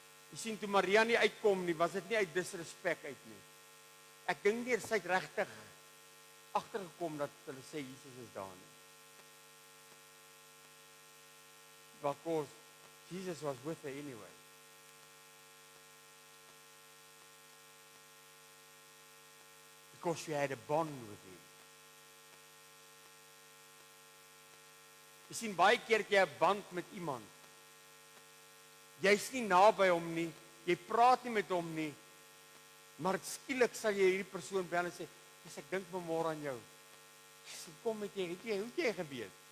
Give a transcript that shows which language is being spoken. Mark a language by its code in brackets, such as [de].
[af] Jy sien, toe Maria nie uitkom nie, was dit nie uit disrespek uit nie. Ek dink nie sy het regtig agtergekom dat hulle sê Jesus is daar nie. [en] Because Jesus was with her anyway. Because she had a bond with him. [af] Jy sien, baie keer het jy 'n band met iemand. Jy's nie naby hom nie, jy praat nie met hom nie, maar skielik sal jy hierdie persoon bel en sê, "Dis ek dink vanmôre aan jou." Sê, "Kom met jy, hoe het jy geweet?"